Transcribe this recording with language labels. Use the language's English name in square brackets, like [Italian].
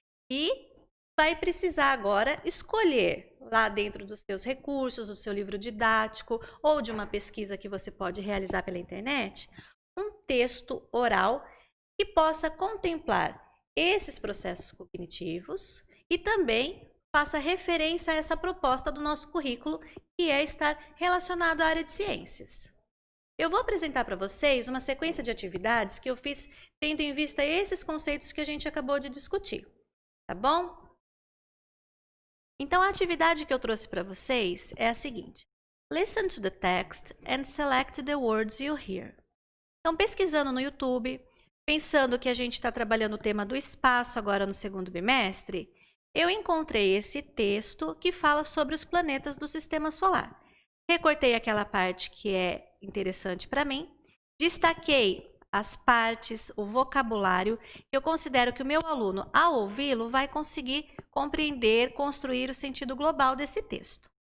[Portuguese] e vai precisar agora escolher lá dentro dos seus recursos, do seu livro didático ou de uma pesquisa que você pode realizar pela internet, um texto oral que possa contemplar esses processos cognitivos e também faça referência a essa proposta do nosso currículo, que é estar relacionado à área de ciências. Eu vou apresentar para vocês uma sequência de atividades que eu fiz tendo em vista esses conceitos que a gente acabou de discutir, tá bom? Então, a atividade que eu trouxe para vocês é a seguinte. [English] Listen to the text and select the words you hear. [Portuguese] Então, pesquisando no YouTube, pensando que a gente está trabalhando o tema do espaço agora no 2º bimestre, eu encontrei esse texto que fala sobre os planetas do Sistema Solar. Recortei aquela parte que é interessante para mim, destaquei as partes, o vocabulário, que eu considero que o meu aluno, ao ouvi-lo, vai conseguir compreender, construir o sentido global desse texto.